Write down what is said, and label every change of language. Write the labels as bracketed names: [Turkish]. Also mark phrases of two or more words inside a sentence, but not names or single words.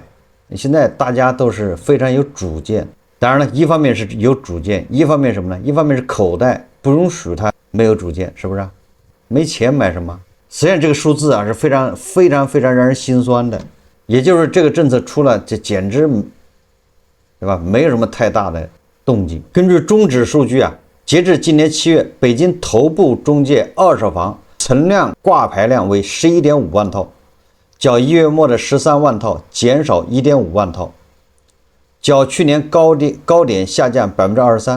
[Chinese] 現在大家都是非常有主見，當然了，一方面是有主見，一方面什麼呢？一方面是口袋不容許他沒有主見，是不是沒錢買什麼？實際上這個數字是非常非常非常讓人心酸的。也就是這個政策出了，這簡直對吧？沒有什麼太大的動靜。根據中指數據截至今年7月，北京頭部中介二手房存量掛牌量為11.5萬套，較1月末的13萬套減少1.5萬套，較去年高點下降 23%。